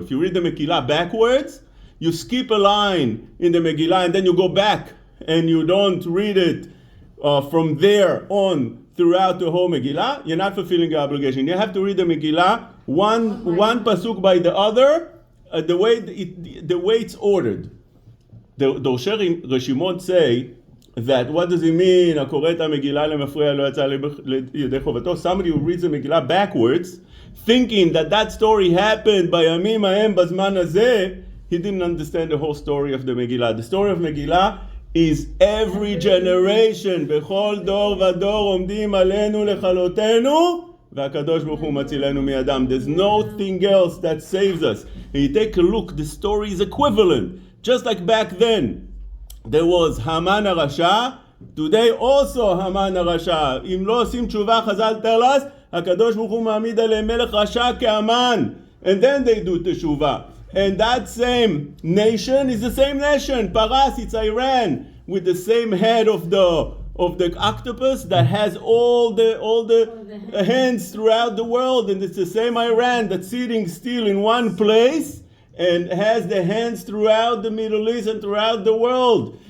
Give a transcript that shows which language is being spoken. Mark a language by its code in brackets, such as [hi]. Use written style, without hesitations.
[en] If you read the Megillah backwards, you skip a line in the Megillah and then you go back and you don't read it from there on throughout the whole Megillah, you're not fulfilling your obligation. You have to read the Megillah one pasuk by the other, the way it's ordered. The Dorshei Reshumot say that what does it mean? [he] הקורא את המגילה למפרע לא יצא ידי חובתו. [en] Somebody who reads the Megillah backwards, thinking that story happened by [he] ימים ההם בזמן הזה, [en] he didn't understand the whole story of the Megillah. The story of Megillah is every generation, [he] בכל דור ודור עומדים עלינו לכלותנו, והקדוש ברוך הוא מצילנו מידם. [en] There's nothing else that saves us. And you take a look, the story is equivalent. Just like back then, there was Haman הרשע, today also Haman הרשע. [he] אם לא עושים תשובה, חז"ל [en] tell us, [he] הקדוש ברוך הוא מעמיד עליהם מלך רשע כהמן. [en] And then they do teshuvah. And that same nation is the same nation. Paras, it's Iran, with the same head of the octopus that has all the hands throughout the world, and it's the same Iran that's sitting still in one place and has the hands throughout the Middle East and throughout the world.